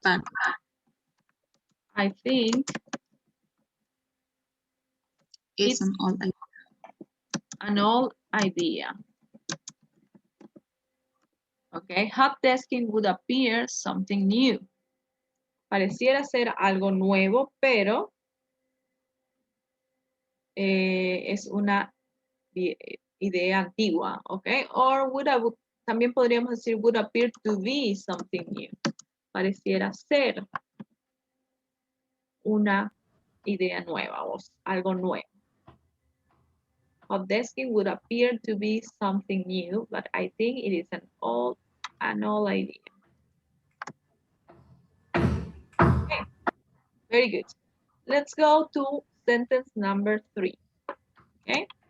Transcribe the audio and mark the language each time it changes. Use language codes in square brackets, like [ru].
[en] But I think it's an old idea. an old idea. Okay, hot desking would appear something new. [es] Pareciera ser algo nuevo, pero es una idea antigua, okay? [en] Or [es] también podríamos decir [en] would appear to be something new. [es] Pareciera ser una idea nueva o algo nuevo. [en] Hot desking would appear to be something new, but I think it is an old idea. Okay, very good. Let's go to sentence number 3. Okay.